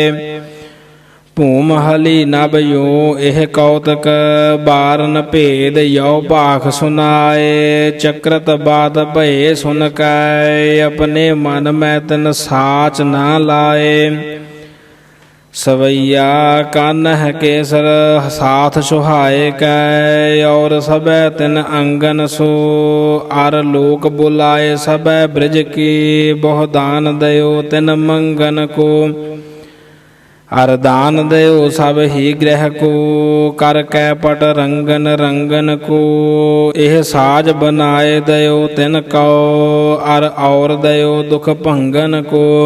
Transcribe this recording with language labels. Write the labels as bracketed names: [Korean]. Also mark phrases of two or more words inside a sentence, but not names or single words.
[Braj] भूम हली नभ यो एह कौतक, बारन भेद यो भाख सुनाए। चक्रत बात भये सुन कै, अपने मन में तिन साच ना लाए। ਸਵਈਆ ਕਾਨਹ ਕੇਸਰ ਸਾਥ ਸੁਹਾਏ ਕੈ ਔਰ ਸਭੈ ਤਿਨ ਅੰਗਨ ਸੋ ਅਰ ਲੋਕ ਬੁਲਾਏ ਸਭੈ ਬ੍ਰਿਜ ਕੀ ਬਹੁ ਦਾਨ ਦਇਓ ਤਿਨ ਮੰਗਨ ਕੋ ਅਰ ਦਾਨ ਦਇਓ ਸਭ ਹੀ ਗ੍ਰਹਿ ਕੋ ਕਰ ਕੈ ਪਟ ਰੰਗਨ ਰੰਗਨ ਕੋ ਇਹ ਸਾਜ ਬਨਾਏ ਦਇਓ ਤਿਨ ਕਉ ਅਰ ਔਰ ਦਇਓ ਦੁਖ ਭੰਗਨ ਕੋ